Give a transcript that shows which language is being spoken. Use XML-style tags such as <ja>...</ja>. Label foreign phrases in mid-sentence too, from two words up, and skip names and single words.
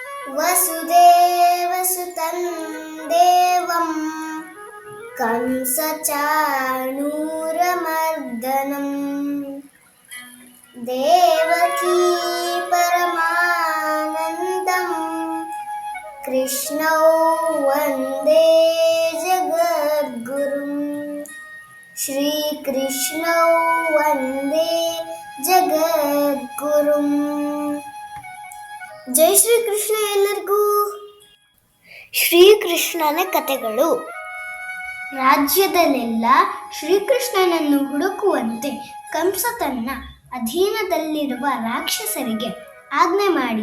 <sa>ವಸುದೇವಸುತಂ ದೇವಂ ಕಂಸಚಾಣೂರಮರ್ದನಂ ದೇವಕೀ ಪರಮಾನಂದಂ ಕೃಷ್ಣೌ ವಂದೇ ಜಗದ್ಗುರುಂ ಶ್ರೀಕೃಷ್ಣೌ ವಂದೇ ಜಗದ್ಗುರುಂ.</sa> <kn>ಜೈ ಶ್ರೀಕೃಷ್ಣ ಎಲ್ಲರಿಗೂ. ಶ್ರೀಕೃಷ್ಣನ ಕಥೆಗಳು. ರಾಜ್ಯದಲ್ಲೆಲ್ಲ ಶ್ರೀಕೃಷ್ಣನನ್ನು ಹುಡುಕುವಂತೆ ಕಂಸ ತನ್ನ ಅಧೀನದಲ್ಲಿರುವ ರಾಕ್ಷಸರಿಗೆ ಆಜ್ಞೆ ಮಾಡಿದ.</kn>